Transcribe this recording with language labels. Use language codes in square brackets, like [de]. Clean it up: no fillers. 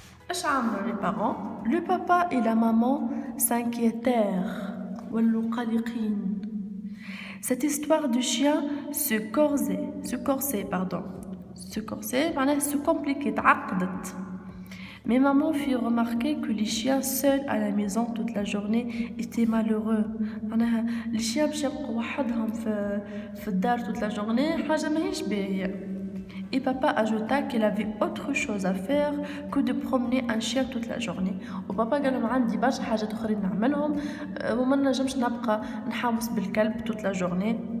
[ar] اش عملوا [fr] les parents؟ Le papa et la maman s'inquiétèrent [ar] ولوا قلقين. [fr] Cette histoire du chien se compliquait, [ar] تعقدت. [fr] Mais maman fit remarquer que les chiens seuls à la maison toute la journée étaient malheureux. [ar] معناها [fr] les chiens [ar] باش يبقوا وحدهم في الدار [fr] toute la journée [ar] حاجة ماهيش باهية. [fr] Et papa ajouta qu'il avait autre chose à faire que de promener un chien toute la journée. [ar] وبابا قال لهم عندي برشا حاجات أخرين نعملهم وما نجمش نبقى نحاوس بالكلب [fr] toute la journée.